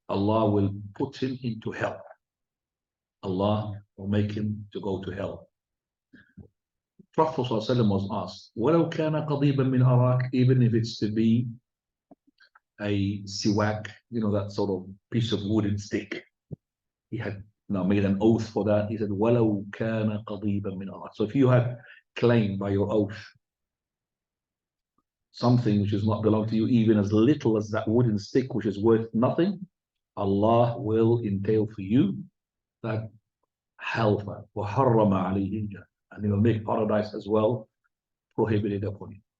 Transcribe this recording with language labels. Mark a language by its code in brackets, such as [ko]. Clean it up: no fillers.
[en] Allah will put him into hell. Allah will make him to go to hell. Prophet ﷺ was asked, [ar] وَلَوْ كَانَ قَضِيبًا مِنْ أَرَاكَ, [en] even if it's to be a siwak, you know, that sort of piece of wooden stick. He had now made an oath for that. He said, [ar] وَلَوْ كَانَ قَضِيبًا مِنْ أَرَاكَ. [en] So if you had claimed by your oath something which does not belong to you, even as little as that wooden stick which is worth nothing, Allah will entail for you that hellfire, [ar] وَحَرَّمَ عَلَيْهِ الْجَنَّةَ, [en] and He will make paradise as well prohibited upon you.